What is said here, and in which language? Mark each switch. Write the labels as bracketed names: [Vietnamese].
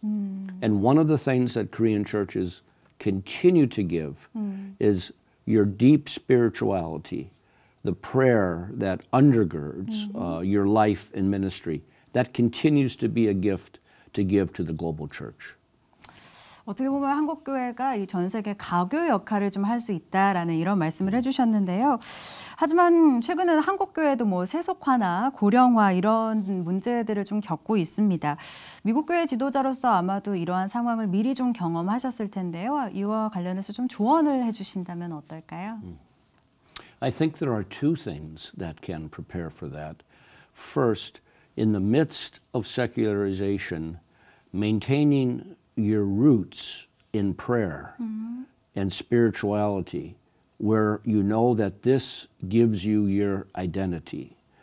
[English] And one of the things that Korean churches continue to give is your deep spirituality, the prayer that undergirds your life and ministry. That continues to be a gift to give to the global church. [Korean] 어떻게 보면 한국 교회가 이 전 세계 가교 역할을 좀 할 수 있다라는 이런 말씀을 해주셨는데요. 하지만 최근에는 한국 교회도 뭐 세속화나 고령화 이런 문제들을 좀 겪고 있습니다. 미국 교회 지도자로서 아마도 이러한 상황을 미리 좀 경험하셨을 텐데요. 이와 관련해서 좀 조언을 해주신다면 어떨까요? [English] I think there are two things that can prepare for that. First, in the midst of secularization, maintaining your roots in prayer and spirituality, where you know that this gives you your identity.